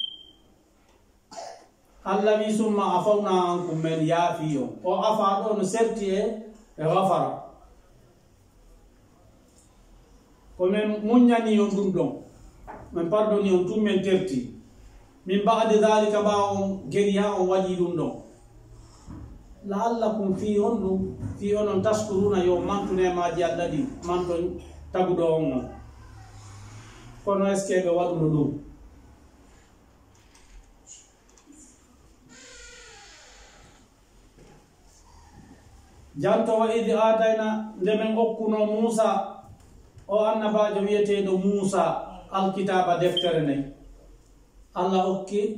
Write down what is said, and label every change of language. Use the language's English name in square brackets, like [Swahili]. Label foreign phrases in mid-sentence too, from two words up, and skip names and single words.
[Fula] Allah wi [Arabic] ثم عفونا عنكم [Fula] men yaafi on o afa ɗo no serti e gafara ko men muññani on ɗum ɗon min pardoni on tum men terti min [Arabic] بعد ذلك [Fula] ba on geri ha on waɗi ɗum ɗon la'allakum fi on ɗum fi onon taskuruna yo mantune maji Allah ɗi manton taguɗo on non kono [French] est ce que [Fula] ɓe waɗuno ɗum janto [Arabic] وإذ آتينا [Fula] nde men okkuno Musa o annabajo wiyeteɗo Musa alkitaba deftere nden Allah okki